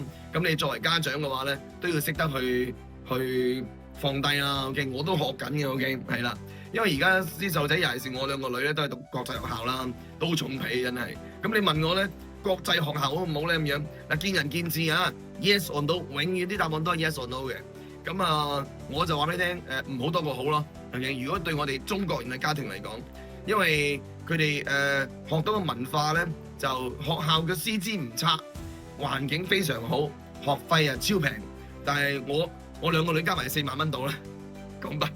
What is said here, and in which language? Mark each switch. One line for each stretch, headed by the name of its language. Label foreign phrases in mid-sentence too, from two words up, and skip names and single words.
Cantonese: 咁你作為家長嘅話咧，都要識得去放低啦。OK， 我都學緊嘅 OK， 係啦。因為而家啲細路仔，尤其是我兩個女咧，都係讀國際學校啦，都重皮真係。咁你問我咧，國際學校好唔好咧咁樣？嗱，見仁見智啊。
English: Yes or no，
Cantonese: 永遠啲答案都係
English: yes or no
Cantonese: 嘅。咁啊，我就話俾你聽，唔好多過好咯。OK， 如果對我哋中國人嘅家庭嚟講，因為佢哋學到嘅文化咧，就學校嘅師資唔差，環境非常好，學費啊超平。但係我兩個女加埋4萬蚊到啦，港幣。